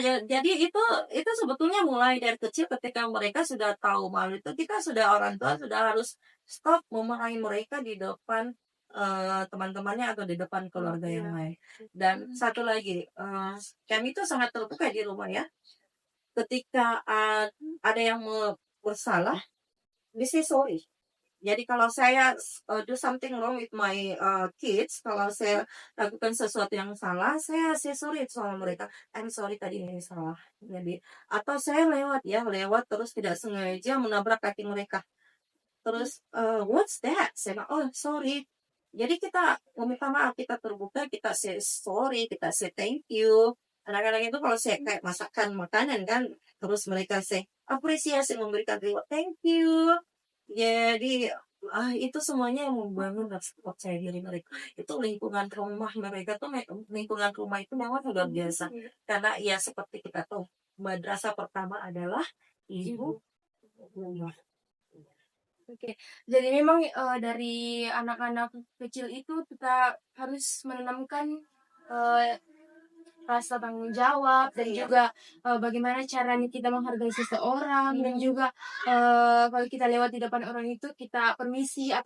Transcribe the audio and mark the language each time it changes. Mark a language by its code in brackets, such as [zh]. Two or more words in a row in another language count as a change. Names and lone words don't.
[id] Jadi itu sebetulnya mulai dari kecil ketika mereka sudah tahu malu itu, kita orang tua sudah harus stop memarahi mereka di depan teman-temannya atau di depan keluarga yang lain. Dan satu lagi, kami itu sangat terbuka di rumah ya. Ketika ada yang bersalah, [en] we say sorry. [id] Jadi kalau saya [en] do something wrong with my kids, [id] kalau saya lakukan sesuatu yang salah, saya [en] say sorry [id] sama mereka. [en] I'm sorry [id] tadi ini salah. Jadi atau saya lewat terus tidak sengaja menabrak kaki mereka. [en] Terus what's that? [id] Saya bilang, oh sorry. Jadi kita meminta maaf, kita terbuka, kita [en] say sorry, [id] kita [en] say thank you. [id] Anak-anak itu kalau saya kayak masakan makanan kan, terus mereka say apresiasi, memberikan reward, [en] thank you. [id] Jadi itu semuanya yang membangun rasa percaya diri mereka. Itu lingkungan rumah mereka tuh lingkungan rumah itu memang luar biasa. Karena ya seperti kita tahu, madrasah pertama adalah ibu rumah. Oke, jadi memang dari anak-anak kecil itu kita harus menanamkan rasa tanggung jawab dan juga bagaimana caranya kita menghargai seseorang dan juga kalau kita lewat di depan orang itu kita permisi atau